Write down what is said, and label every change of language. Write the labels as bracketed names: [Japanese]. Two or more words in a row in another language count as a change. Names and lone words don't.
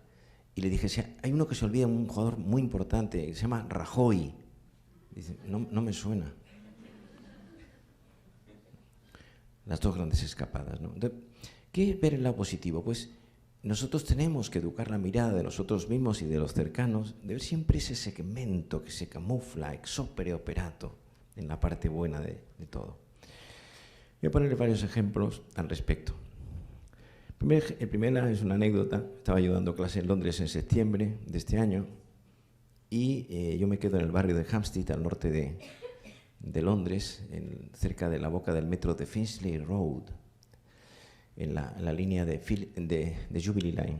[Spanish] Y le dije, hay uno que se olvida, un jugador muy importante, que se llama Rajoy. Dice, no me suena. Las dos grandes escapadas, ¿no? Entonces, ¿qué es ver el lado positivo? Pues nosotros tenemos que educar la mirada de nosotros mismos y de los cercanos, de ver siempre ese segmento que se camufla [Latin] ex opere operato [Spanish] en la parte buena de todo. Voy a ponerle varios ejemplos al respecto. El primero es una anécdota. Estaba yo dando clase en Londres en septiembre de este año y yo me quedo en el barrio de Hampstead, al norte de Londres, cerca de la boca del metro de Finchley Road, en la línea de Jubilee Line.